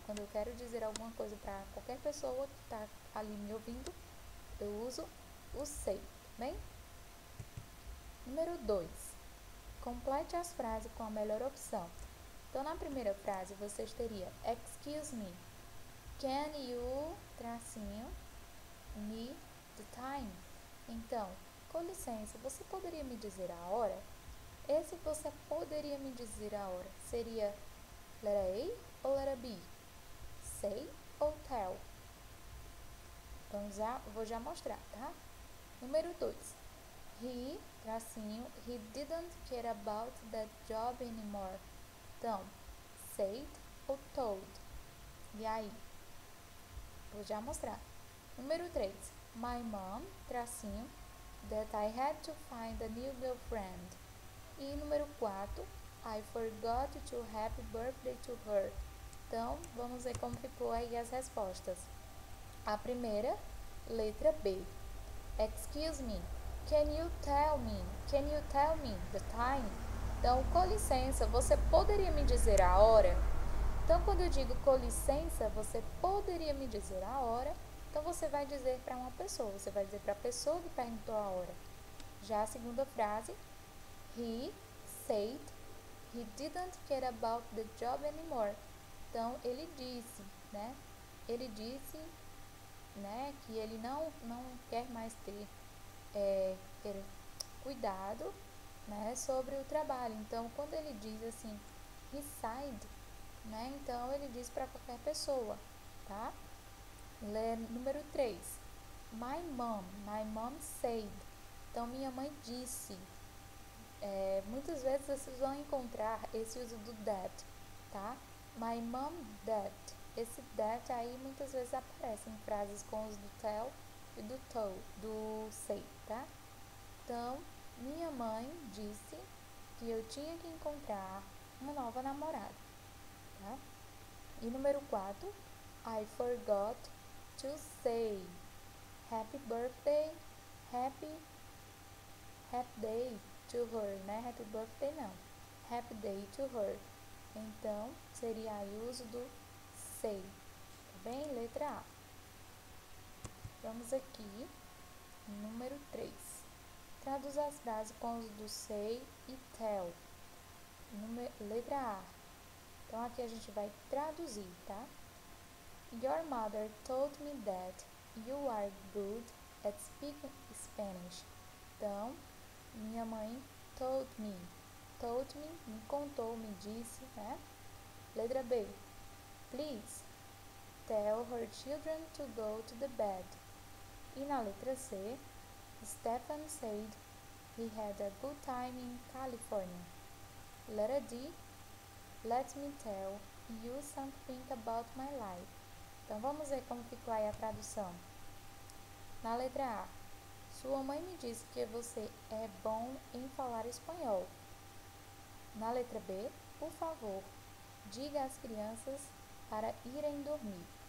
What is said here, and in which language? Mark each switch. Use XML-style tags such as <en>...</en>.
<pt>Quando eu quero dizer alguma coisa para qualquer pessoa que está ali me ouvindo, eu uso o say, tá bem? Número 2. Complete as frases com a melhor opção. Então, na primeira frase, vocês teriam excuse me.</pt> <en>Can you, tracinho, me the time?</en> <pt>Então, com licença, você poderia me dizer a hora? Esse você poderia me dizer a hora seria letra A ou letra B? Say ou tell? Vou já mostrar, tá? Número 2.</pt> <en>He, tracinho, he didn't care about that job anymore.</en> <pt>Então, said ou told? E aí? Vou já mostrar. Número 3.</pt> <en>My mom, tracinho, that I had to find a new girlfriend.</en> <pt>E número 4.</pt> <en>I forgot to happy birthday to her.</en> <pt>Então, vamos ver como ficou aí as respostas. A primeira, letra B. Excuse me.</pt> <en>Can you tell me? Can you tell me the time?</en> <pt>Então, com licença, você poderia me dizer a hora? Então, quando eu digo com licença, você poderia me dizer a hora, então você vai dizer para uma pessoa, você vai dizer para a pessoa que perguntou a hora. Já a segunda frase,</pt> <en>he said he didn't care about the job anymore.</en> <pt>Então, ele disse, né? Ele disse, né, que ele não quer mais ter cuidado, né, sobre o trabalho. Então, quando ele diz assim, he said, né? Então, ele diz para qualquer pessoa, tá? Número 3.</pt> <en>My mom said.</en> <pt>Então, minha mãe disse. Muitas vezes vocês vão encontrar esse uso do that, tá?</pt> <en>My mom that.</en> <pt>Esse that aí muitas vezes aparece em frases com os do tell e do told, do say, tá? Então, minha mãe disse que eu tinha que encontrar uma nova namorada. Tá? E número 4,</pt> <en>I forgot to say happy birthday, happy day to her, né? Happy birthday não. Happy day to her.</en> <pt>Então, seria aí o uso do say, tá bem? Letra A. Vamos aqui, número 3. Traduza as frases com os do say e tell. Letra A. Então, aqui a gente vai traduzir, tá?</pt> <en>Your mother told me that you are good at speaking Spanish.</en> <pt>Então, minha mãe told me, me contou, me disse, né? Letra B.</pt> <en>Please tell her children to go to the bed.</en> <pt>E na letra C,</pt> <en>Stephen said he had a good time in California.</en> <pt>Letra D.</pt> <en>Let me tell you something about my life.</en> <pt>Então vamos ver como ficou aí a tradução. Na letra A, sua mãe me disse que você é bom em falar espanhol. Na letra B, por favor, diga às crianças para irem dormir.</pt>